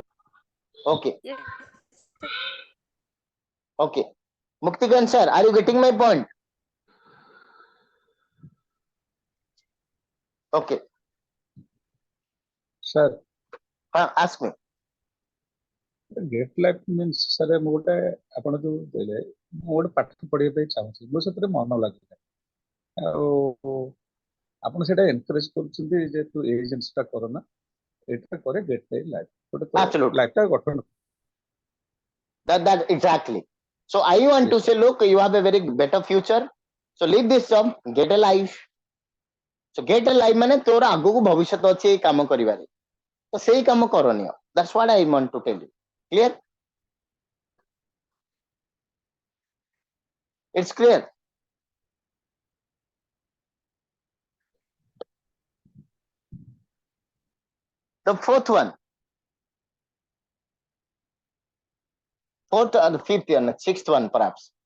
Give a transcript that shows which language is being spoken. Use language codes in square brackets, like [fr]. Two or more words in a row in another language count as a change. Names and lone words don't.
[en] Okay. Okay. Muktikant sir, are you getting my point? Okay. Sir, Ask me. get life means sir [or] ମୁଁ ଗୋଟେ ଆପଣ ଯୋଉ ଦେଲେ ମୁଁ ଗୋଟେ ପାଠ ପଢିବା ପାଇଁ ଚାହୁଁଛି ମୋ ସେଥିରେ ମନ ଲାଗୁନି ଆଉ ଆପଣ ସେଟା ଏନକରେଜ କରୁଛନ୍ତି ଯେ ତୁ ଏଇ ଜିନିଷଟା କର ନା ଏଇଟା କରେ [en] get life [or] ଗୋଟେ [en] Absolutely. [or] ଲାଇଫଟା ଗଠନ [en] That exactly. So I want Yes, to sir. say, look, you have a very better future. So leave this job, get a life. So get a life [or] ମାନେ ତୋର ଆଗକୁ ଭବିଷ୍ୟତ ଅଛି ଏଇ କାମ କରିବାରେ, ତ ସେଇ କାମ କରନି। [en] That's what I want to tell you. Clear? It's clear. The fourth one, fourth or the fifth one, sixth one perhaps.